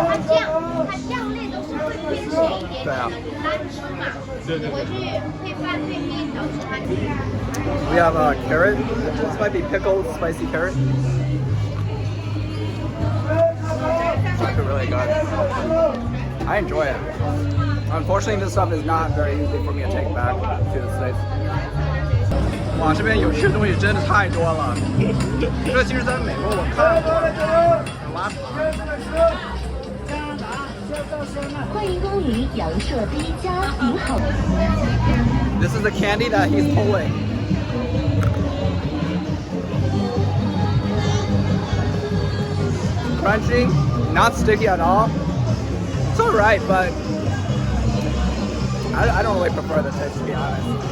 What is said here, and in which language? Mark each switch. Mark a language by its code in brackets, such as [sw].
[zh] 它酱类都是会偏咸一点点，对啊。难吃嘛。你回去配饭配面条吃它。 [en] We have a carrot. This might be pickled spicy carrot. It's actually really good. I enjoy it. Unfortunately, this stuff is not very easy for me to take back to the States. [zh] 哇，这边有吃的东西真的太多了。这其实在美国我看过，拉法。欢迎光临阳朔第一家顶好。 [en] This is the candy that he's pulling. Crunchy, not sticky at all. It's alright, but I don't really prefer the taste, to be honest.